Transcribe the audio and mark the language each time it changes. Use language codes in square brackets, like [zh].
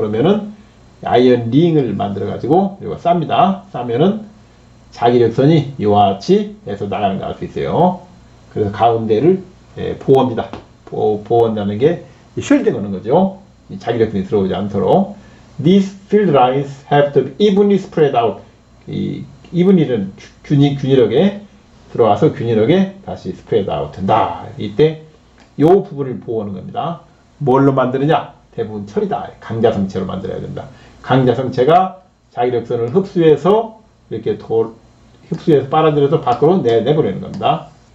[ko] 그러면은 아이언 링을 만들어 가지고 이거 쌉니다. 싸면은 자기력선이 이와 같이 해서 나가는 거 알 수 있어요. 그래서 가운데를 보호합니다. 보호한다는 게 쉴딩 하는 거죠. 자기력선이 들어오지 않도록. [en] These field lines have to be evenly spread out. [ko] evenly는 균일하게 들어와서 균일하게 다시 spread out 된다. 이때 이 부분을 보호하는 겁니다. 뭘로 만드느냐? 대부분 철이다. 강자성체로 만들어야 된다. 강자성체가 자기력선을 흡수해서 이렇게 흡수해서 빨아들여서 밖으로 내보내는 겁니다.